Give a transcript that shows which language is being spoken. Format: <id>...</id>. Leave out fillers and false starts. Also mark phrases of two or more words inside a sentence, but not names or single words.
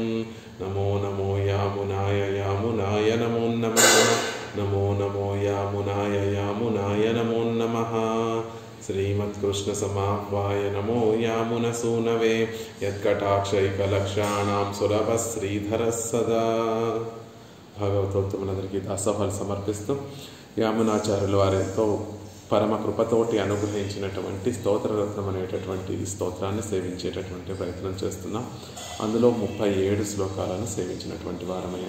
<sa>नमो नमो यामुनाय यामुनाय नमो नमः। नमो नमो यामुनाय यामुनाय नमो नमः। श्रीमत्कृष्णसमाह्वाय नमो यामुनसूनवे यत्कटाक्षैकलक्षाणां सुलभः श्रीधरः सदा।</sa> <te>భాగవతోత్తములందరికీ దాసోహాలు సమర్పిస్తూ యామునాచార్యుల వారితో పరమ కృపతోటి అనుగ్రహించినటువంటి స్తోత్రరత్నం అనేటటువంటి ఈ స్తోత్రాన్ని సేవించేటటువంటి ప్రయత్నం చేస్తున్నాం. అందులో 37 శ్లోకాలను సేవించినటువంటి వారమయ్యాం.</te>